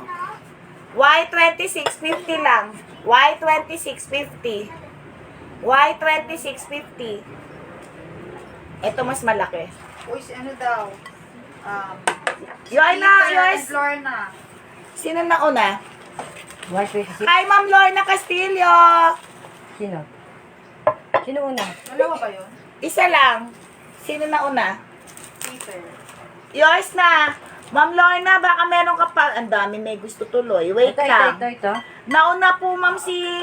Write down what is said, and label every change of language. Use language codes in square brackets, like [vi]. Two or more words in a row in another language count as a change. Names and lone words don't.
[tl] Y26, 50 lang. Y26, 50. Y26, 50. Ito mas malaki. Uy, ano daw? Yours. Lorna. Sino na una? Y26. Hi, Ma'am Lorna Castillo. Sino? Sino una? Dalawa ba yun? Isa lang. Sino na una? Peter. Yours na. Ma'am Lorna, baka meron ka pa. Ang dami may gusto tuloy. Wait lang. Ito. Nauna po, ma'am, si...